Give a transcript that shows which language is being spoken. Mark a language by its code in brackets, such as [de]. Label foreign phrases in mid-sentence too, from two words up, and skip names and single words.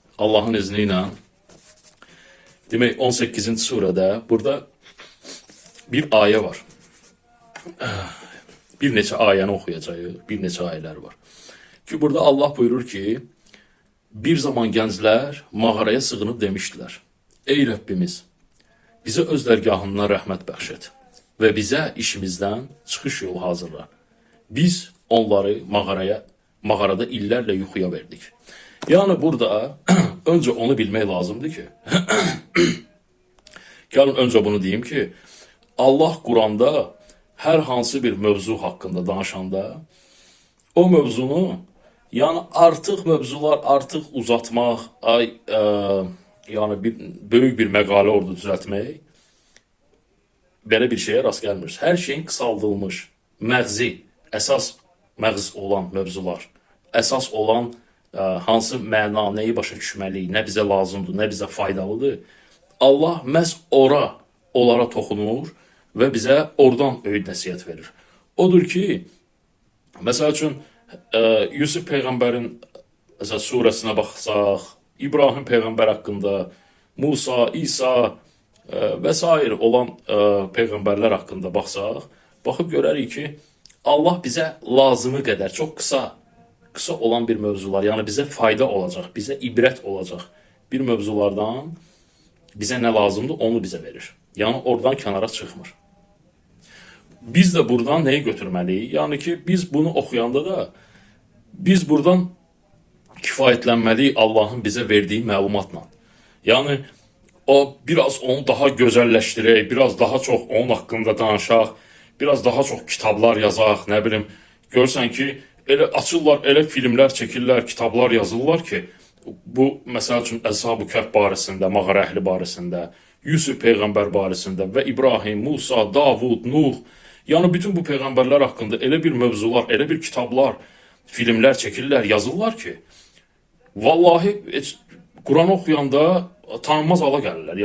[tr] Allah'ın izniyle demek 18. surede burada bir aye var. [az] Bir neçə ayəni oxuyacağıq, bir neçə ayələr var. Ki burada Allah buyurur ki, bir zaman gənclər mağaraya sığınıb demişdilər: Ey Rəbbimiz, bizə öz dərgahından rəhmət bəxş et və bizə işimizdən çıxış yolu hazırla. Biz onları mağarada illərlə yuxuya verdik. Yani burada önce onu bilmək lazımdır ki, gəlin önce bunu diyeyim ki, Allah Kur'an'da her hansı bir mövzu hakkında danışanda o mövzunu yani artık mövzular artık uzatmaq, yani böyük bir məqalə orada düzəltmək belə bir şeye rast gəlmir. Her şeyin kısaldılmış, məğzi, əsas məğz olan mövzular, əsas olan hansı məna, nəyi başa düşməliyik, nə bizə lazımdır, nə bizə faydalıdır. Allah məhz onlara toxunur və bizə oradan öyüd nəsihət verir. Odur ki, məsəl üçün Yusuf Peyğəmbərin surəsinə baxsaq, İbrahim Peyğəmbər haqqında, Musa, İsa və s. olan Peyğəmbərlər haqqında baxsaq, baxıb görərik ki, Allah bizə lazımı qədər, çox kısa olan bir mövzular, [tr] yani bize fayda olacak, bize ibret olacak bir mövzulardan bize ne lazımdı onu bize verir. Yani oradan kenara çıkmır. Biz de buradan neyi götürməliyik? [az] Yani ki biz bunu oxuyanda da biz buradan kifayətlənməliyik [tr] Allah'ın bize verdiği [az] məlumatla. Yani o biraz onu daha gözəlləşdirək, biraz daha çok onun hakkında danışaq, biraz daha çok kitablar yazaq, ne bileyim, görsən ki elə açırlar, elə filmlər çəkirlər, kitablar yazırlar ki, bu məsəl üçün Əshab-ı Kəhf barəsində, mağara əhli barəsində, Yusuf Peyğəmbər barəsində və İbrahim, Musa, Davud, Nuh, yəni bütün bu peyğəmbərlər haqqında elə bir mövzular, elə bir kitablar, filmlər çəkirlər, yazırlar ki, vallahi Quran oxuyanda tanınmaz hala gəlirlər.